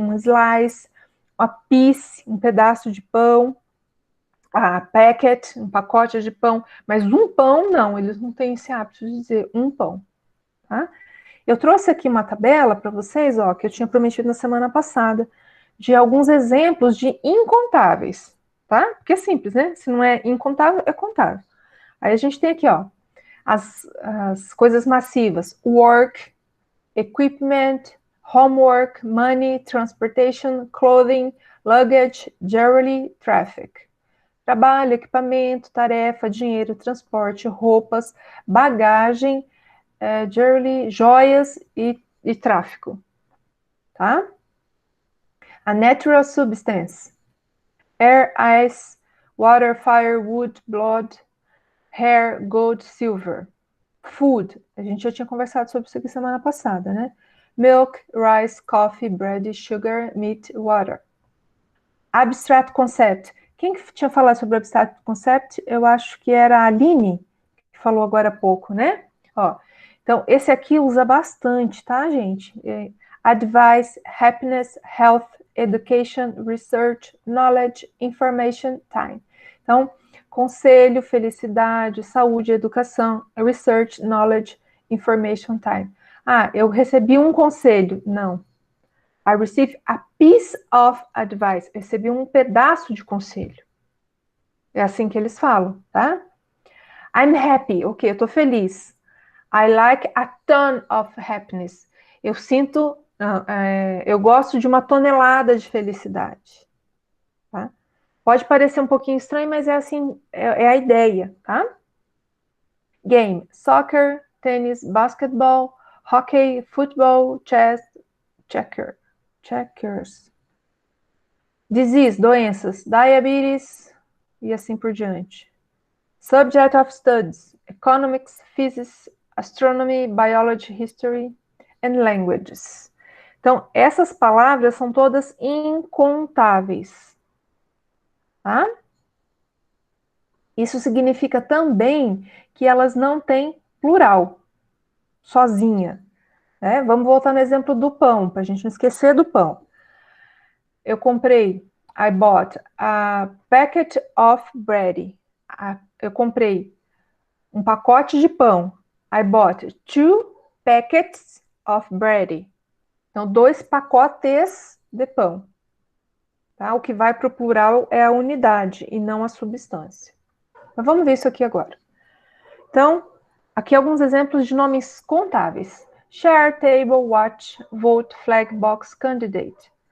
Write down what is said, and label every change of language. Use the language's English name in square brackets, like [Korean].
[Portuguese] Um slice, uma piece, um pedaço de pão, a packet, um pacote de pão. Mas um pão, não, eles não têm esse hábito de dizer um pão, tá? Eu trouxe aqui uma tabela para vocês, ó, que eu tinha prometido na semana passada, de alguns exemplos de incontáveis, tá? Porque é simples, né? Se não é incontável, é contável. Aí a gente tem aqui, ó, as coisas massivas: [English] work, equipment, homework, money, transportation, clothing, luggage, jewelry, traffic. [Portuguese] Trabalho, equipamento, tarefa, dinheiro, transporte, roupas, bagagem, jewelry, joias e tráfico, tá? [English] A natural substance: air, ice, water, fire, wood, blood, hair, gold, silver. [Portuguese] Food, a gente já tinha conversado sobre isso aqui semana passada, né? [English] Milk, rice, coffee, bread, sugar, meat, water. Abstract concept. [Portuguese] Quem que tinha falado sobre abstract concept? Eu acho que era a Aline, que falou agora há pouco, né? Ó, então, esse aqui usa bastante, tá, gente? [English] Advice, happiness, health, education, research, knowledge, information, time. [Portuguese] Então, conselho, felicidade, saúde, educação, [English] research, knowledge, information, time. [Portuguese] Ah, eu recebi um conselho. Não. [English] I received a piece of advice. [Portuguese] Eu recebi um pedaço de conselho. É assim que eles falam, tá? [English] I'm happy. [Portuguese] Ok, eu tô feliz. [English] I like a ton of happiness. [Portuguese] Eu sinto, eu gosto de uma tonelada de felicidade. Tá? Pode parecer um pouquinho estranho, mas é assim, é a ideia, tá? [English] Game: soccer, tênis, basketball, hockey, futebol, chess, checkers. [Portuguese] Disease: doenças, diabetes e assim por diante. [English] Subject of studies: economics, physics, astronomy, biology, history and languages. [Portuguese] Então, essas palavras são todas incontáveis, tá? Isso significa também que elas não têm plural, sozinha, né? Vamos voltar no exemplo do pão, para a gente não esquecer do pão. Eu comprei, [English] I bought a packet of bread. [Portuguese] Eu comprei um pacote de pão. [English] I bought 2 packets of bread. [Portuguese] Então, 2 pacotes de pão. Tá? O que vai para o plural é a unidade e não a substância. Mas vamos ver isso aqui agora. Então, aqui alguns exemplos de nomes contáveis: share, table, watch, vote, flag, box, candidate.